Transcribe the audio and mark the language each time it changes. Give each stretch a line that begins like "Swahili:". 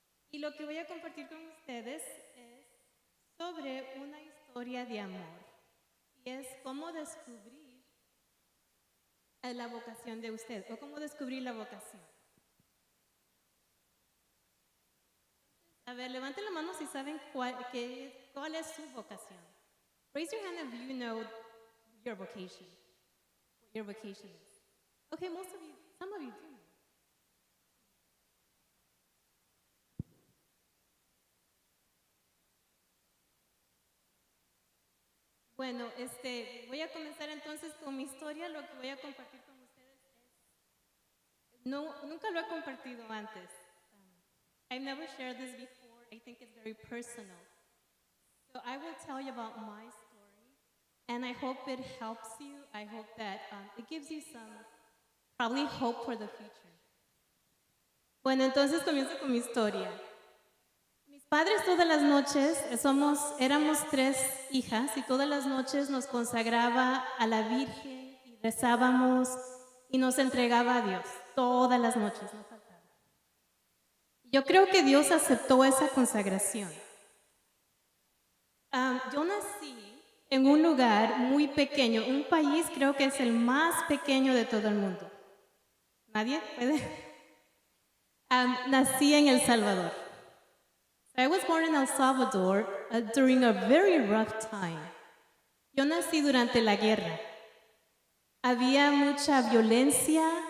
Spanish: Y lo que voy a compartir con ustedes es sobre una historia de amor. Y es cómo descubrir la vocación de usted o cómo descubrir la vocación. A ver, levanten la mano si saben cuál es su vocación.
English: Raise your hand if you know your vocation. What your vocation is. Okay, most of you, some of you do know.
Spanish: Bueno, voy a comenzar entonces con mi historia. Lo que voy a compartir con ustedes nunca lo he compartido antes.
English: I've never shared this before. I think it's very personal. So I will tell you about my story, and I hope it helps you. I hope that it gives you some, probably hope for the future.
Spanish: Bueno, entonces comienzo con mi historia. Mis padres todas las noches, éramos 3 hijas, y todas las noches nos consagraba a la Virgen y rezábamos y nos entregaba a Dios. Todas las noches, no faltaba. Yo creo que Dios aceptó esa consagración. Yo nací en un lugar muy pequeño, un país creo que es el más pequeño de todo el mundo. ¿Nadie puede? Nací en El Salvador.
English: I was born in El Salvador during a very rough time.
Spanish: Yo nací durante la guerra. Había mucha violencia.